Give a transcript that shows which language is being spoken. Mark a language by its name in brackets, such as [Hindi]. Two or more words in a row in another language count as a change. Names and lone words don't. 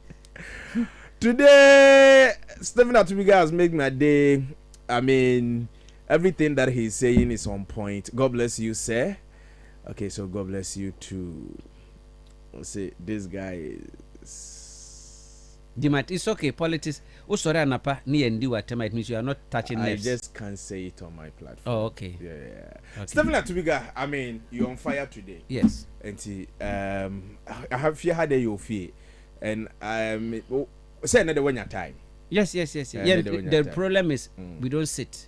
[English] today, Stephen Atubiga has made my day. I mean, everything that he's saying is on point. God bless you, sir. Okay, so God bless you too. Let's say this guy is. Dimat, it's okay. Politics. Oh, sorry, Anapa. Ni endi watema. It means you are not touching nerves. I just can't say it on my platform. Oh, okay. Yeah. Okay. Stephen Atubiga, I mean, you're on fire today. Yes. And I have fear how you feel, and say another one your time. Yes. The problem is we don't sit.